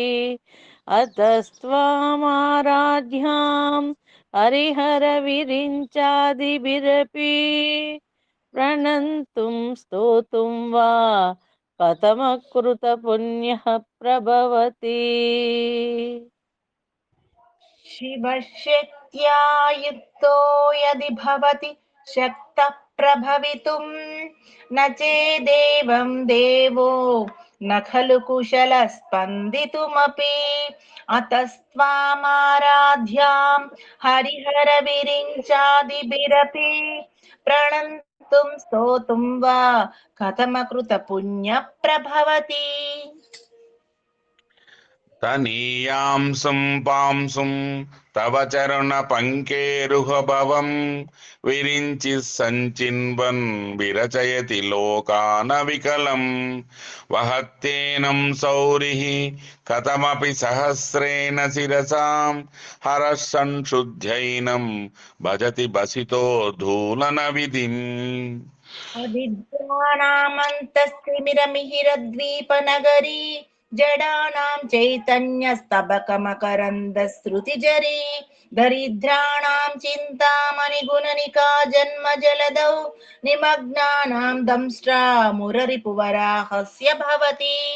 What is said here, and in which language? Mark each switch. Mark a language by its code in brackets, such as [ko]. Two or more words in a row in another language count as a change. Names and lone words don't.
[sa] అతస్త్వామారాధ్యాం హరిహర విరించాదిభిరపి ప్రణంతుం స్తోతుం వా కథమకృత పుణ్యః ప్రభవతి. शिवशक्त्या युक्तो यदि भवति शक्तः प्रभवितुं न चेदेवं देवो न खलु कुशलः स्पन्दितुमपि अतस्त्वामाराध्यां हरिहरविरिञ्चादिभिरपि प्रणन्तुं स्तोतुं वा कथमकृतपुण्यप्रभवति. తనీయాంసం పాంసుం తవ చరణ పంకేరుహభవం విరించి సంచిన్వన్ విరచయతి లోకాన వికలం వహత్తేనం సౌరిః కథమపి సహస్రేణ శిరసాం హరః సంశుద్ధ్యైనం భజతి బసితో ధూలన విధిం. अविद्वानामन्तस्थिमिरमिहिरद्वीपनगरी जडानां चैतन्यस्तबकमकरन्दश्रुतिजरी दरिद्राणां चिन्तामणिगुणनिका जन्मजलदौ निमग्नानां दंष्ट्रा मुररिपुवराहस्य भवति.